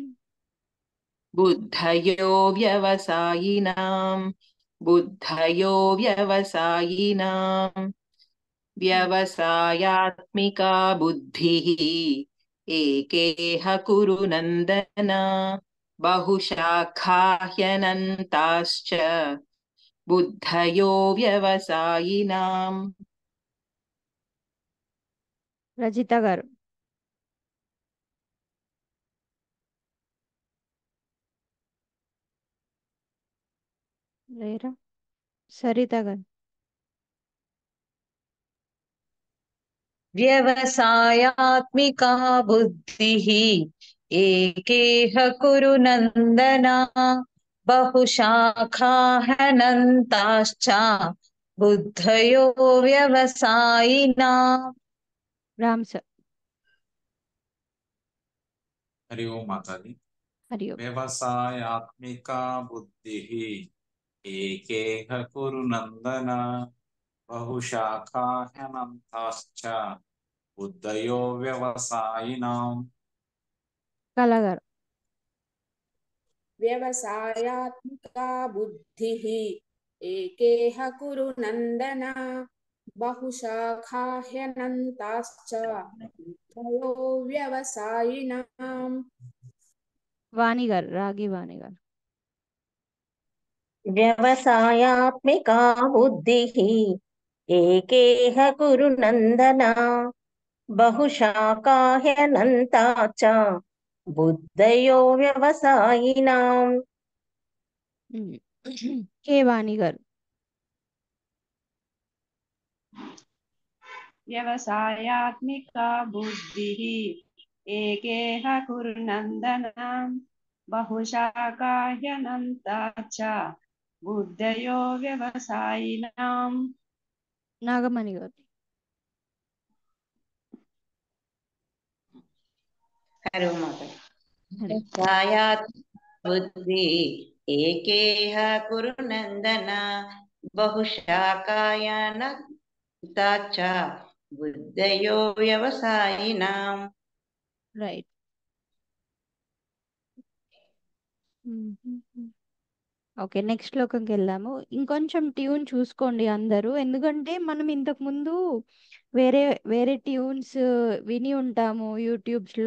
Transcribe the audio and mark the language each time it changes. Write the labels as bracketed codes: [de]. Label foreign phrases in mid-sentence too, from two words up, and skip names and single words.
[sa] बुद्धयो व्यवसायिनां बुद्धयो व्यवसायिनां व्यवसायात्मिका बुद्धिः एकेह कुरु नन्दन बहुशाखाह्यनन्ताश्च बुद्धयो व्यवसायिनां. [te] రజిత గారు లేరా? సరిత గారు [sa] व्यवसायात्मिका बुद्धिः एकेह कुरु नन्दन बहुशाखाहनन्ताश्च बुद्धयो व्यवसायिनाम्. [te] రామ్ సార్. [hi] हरि ओम माता जी। [sa] హరి ఓం. व्यवसायात्मिका बुद्धिः एकेह कुरु नन्दन बहुशाखाह्यनन्ताश्च बुद्धयो व्यवसायिनाम्. [te] కళ గారు [sa] व्यवसायात्मिका बुद्धिः एकेह कुरु नन्दन बहुशाखाह्यनन्ताश्च बुद्धयो व्यवसायिनाम्. [te] వాణి గారు రాగి వాణి గారు [sa] వ్యవసాయాత్మికా బుద్ధిః ఏకేహ కురు నందన బహుశాఖాహ్యనంతా చ బుద్ధయో వ్యవసాయినాం. [te] కే వాణి గారు [sa] व्यवसायात्मिका बुद्धिः एकेह कुरु नन्दन बहुशाखाह्यनन्ता च बुद्धयो व्यवसायिनाम्. [te] నాగమణి గారు [hi] हरि ओम माता [te] హరి [sa] व्यवसायात् बुद्धि एकेह कुरु नन्दन बहुशाखायनन्ता च बुद्धयो व्यवसायिनाम्. [en] right. okay next [te] శ్లోకంకి వెళ్దాము. ఇంకొంచెం ట్యూన్ చూసుకోండి అందరూ, ఎందుకంటే మనం ఇంతకు ముందు వేరే వేరే ట్యూన్స్ విని ఉంటాము యూట్యూబ్స్లో.